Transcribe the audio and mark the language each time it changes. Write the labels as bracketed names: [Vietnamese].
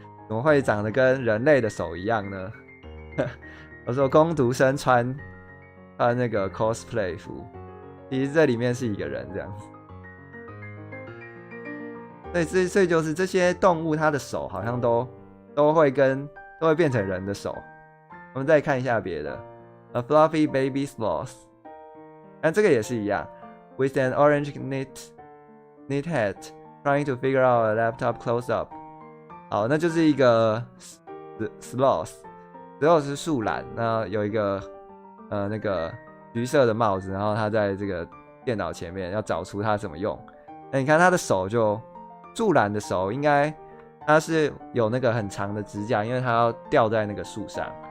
[Chinese] 怎么会长得跟人类的手一样呢？我说工读生穿那个 cosplay 服，其实这里面是一个人这样子。所以就是这些动物，它的手好像都会变成人的手。我们再看一下别的 ， [English] A fluffy baby sloth。 [Chinese] 那这个也是一样 [English] ，with an orange knit hat trying to figure out a laptop close up。 [Chinese] 好，那就是一个 sloth 是树懒，那有一个那个橘色的帽子，然后他在这个电脑前面要找出它怎么用。那你看他的手就树懒的手，应该它是有那个很长的指甲，因为它要吊在那个树上。